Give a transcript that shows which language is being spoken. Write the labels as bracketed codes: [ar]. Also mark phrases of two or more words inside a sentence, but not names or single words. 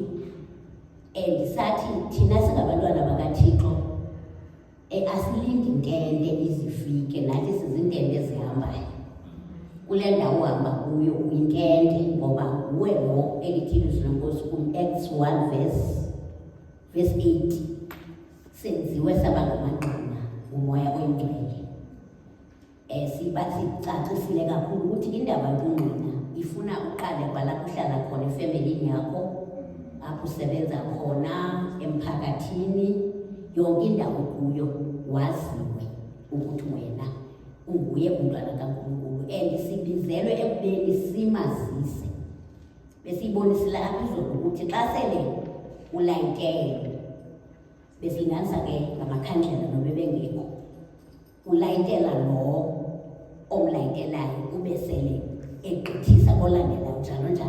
[xh] And sathi thina singabantwana bakaThixo asilindi ntende izifike, nathi sizintende ezihambayo. Kule ndawo uhamba kuyo uyinkende ngoba nguwe lo elithi ilizwi lenkosi Acts 1 verse 8 senziwe saba ngamangqina ngumoya oyingcwele. Sicacisile kakhulu ukuthi indaba yobungqina ifuna uqale kwalapho uhlala khona efemelini yakho, apho usebenza khona, emphakathini, yonke indawo kuyo waziwe ukuthi wena unguye umntwana kaNkulunkulu. And sibizelwe ekubeni simazise. Besiyibonisile apha izolo ukuthi xa sele ulayitelwe, besilinganisa ke ngamakhandlela noba bengekho, ulayitela lo omlayitelayo ube sele egqithisa olandelayo njalo njalo.